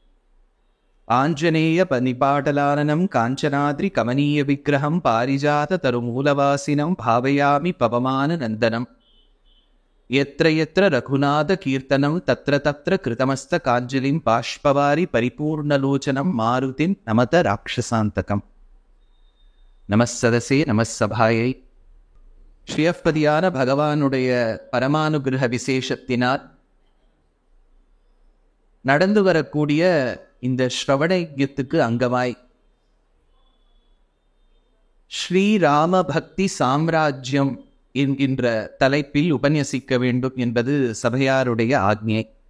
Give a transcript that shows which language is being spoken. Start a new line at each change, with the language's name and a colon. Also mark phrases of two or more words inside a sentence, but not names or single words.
Sanskrit: आञ्जनेयपनिपाटलाननं काञ्चनाद्रिकमनीयविग्रहं पारिजाततरुमूलवासिनं भावयामि पवमाननन्दनं. यत्र यत्र रघुनाथकीर्तनं तत्र तत्र कृतमस्तकाञ्जलिं बाष्पवारि परिपूर्णलोचनं मारुतिं नमत राक्षसान्तकम्. नमः सदसे नमः सभायै.
Tamil: ஸ்ரீயப்பதியான பகவானுடைய பரமானுகிரக விசேஷத்தினால் நடந்து வரக்கூடிய இந்த ஸ்ரவண யஜ்ஞத்துக்கு அங்கமாய் ஸ்ரீராம பக்தி சாம்ராஜ்யம் என்கின்ற தலைப்பில் உபன்யசிக்க வேண்டும் என்பது சபையாருடைய ஆக்ஞை.